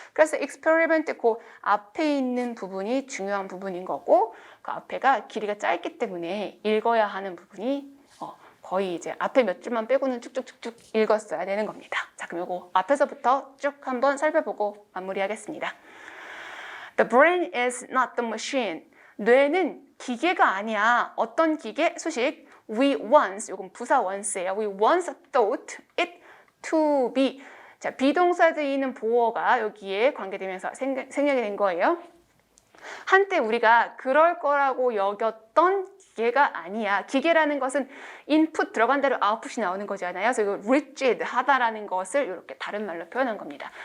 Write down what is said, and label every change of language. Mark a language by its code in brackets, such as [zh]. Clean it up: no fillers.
[ko] 그래서 experiment 그 앞에 있는 부분이 중요한 부분인 거고 그 앞에가 길이가 짧기 때문에 읽어야 하는 부분이 거의 이제 앞에 몇 줄만 빼고는 쭉쭉쭉쭉 읽었어야 되는 겁니다. 자, 그럼 이거 앞에서부터 쭉 한번 살펴보고 마무리하겠습니다. [en] The brain is not the machine. [ko] 뇌는 기계가 아니야. 어떤 기계? 수식. [en] We once, [ko] 이건 부사 [en] once예요. We once thought it to be. [ko] 자, 비동사에 있는 보어가 여기에 관계되면서 생략이 된 거예요. 한때 우리가 그럴 거라고 여겼던 기계가 아니야. 기계라는 것은 인풋 들어간 대로 아웃풋이 나오는 거잖아요. 그래서 이거 rigid, 하다라는 것을 이렇게 다른 말로 표현한 겁니다.